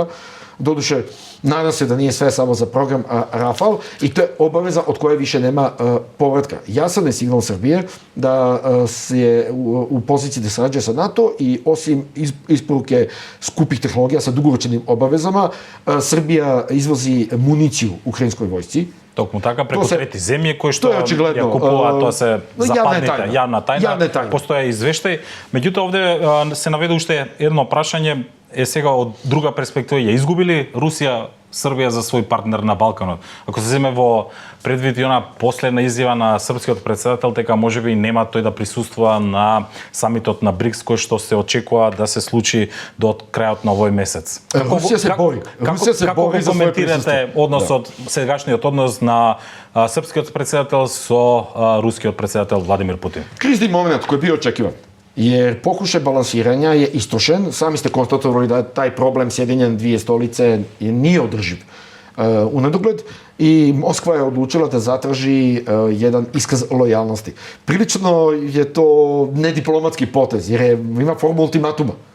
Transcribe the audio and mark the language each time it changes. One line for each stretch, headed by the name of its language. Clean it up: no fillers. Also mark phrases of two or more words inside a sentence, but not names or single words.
Bosnian: Doduše, nadam se da nije sve samo za program Rafale i to je obaveza od koje više nema povratka. Jasan je signal Srbije da je u poziciji da sarađuje sa NATO i osim isporuke skupih tehnologija sa dugoročnim obavezama, Srbija izvozi municiju ukrajinskoj vojsci.
Macedonian: Токму така, преку трети земји кои што ја купуваат, тоа се западните, јавна тајна, постоја извештај. Меѓутоа овде се наведе уште едно прашање, е сега од друга перспектива, ја изгубили Русија Србија за свој партнер на Балканот? Ако се земе во предвид и она последна изјава на српскиот претседател дека можеби нема тој да присуствува на самитот на БРИКС кој што се очекува да се случи до крајот на овој месец. Русија се бори. Како го коментирате односот, сегашниот однос на српскиот претседател со рускиот претседател Владимир Путин? Кризни момент кој би очекиван.
Bosnian: Jer pokušaj balansiranja je istrošen. Sami ste konstatovali da taj problem sjedinja na dvije stolice nije održiv u nedogled i Moskva je odlučila da zatraži jedan iskaz lojalnosti. Prilično je to nediplomatski potez jer ima formu ultimatuma.